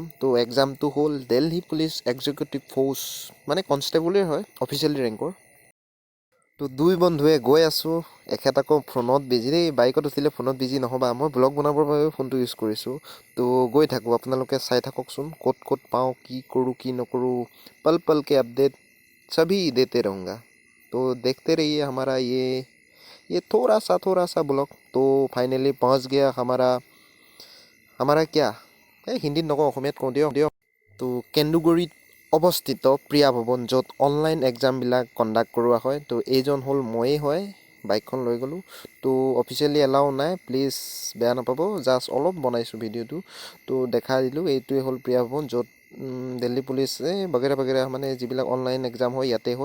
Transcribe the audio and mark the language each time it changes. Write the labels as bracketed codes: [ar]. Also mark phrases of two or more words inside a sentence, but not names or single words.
[as] তো এক্সামটো হ'ল দিল্লী পুলিচ এক্সিকিউটিভ ফ'ৰ্চ, মানে কনষ্টেবলেই হয়, অফিচিয়েলি ৰেংকৰ। তো দুই বন্ধুৱে গৈ আছোঁ। এখেত আকৌ ফোনত বিজি দেই, বাইকত উঠিলে ফোনত বিজি নহ'বা। মই ব্লগ বনাবৰ বাবে ফোনটো ইউজ কৰিছোঁ। তো গৈ থাকোঁ, আপোনালোকে চাই থাককচোন, ক'ত পাওঁ, কি কৰোঁ কি নকৰোঁ, পল পলকে আপডেট [hi] सभी देते रहूँगा। तो देखते रहिए हमारा ये थोड़ा सा ब्लॉग। तो फाइनली पहुँच गया हमारा क्या [as] হিন্দীত নকওঁ, অসমীয়াত কওঁ দিয়ক। তো কেন্দুগুৰিত অৱস্থিত প্ৰিয়া ভৱন, য'ত [en] online examবিলাক [as] কণ্ডাক্ট কৰোৱা হয়। তো এইজন হ'ল ময়েই হয়, বাইকখন লৈ গ'লোঁ। তো [en] officially allow [as] নাই, প্লিজ বেয়া নাপাব, জাষ্ট অলপ বনাইছোঁ ভিডিঅ'টো। তো দেখাই দিলোঁ, এইটোৱে হ'ল প্ৰিয়া ভৱন, য'ত দিল্লী পুলিচ বাগেৰা মানে যিবিলাক [en] online exam [as] হয় ইয়াতে হয়।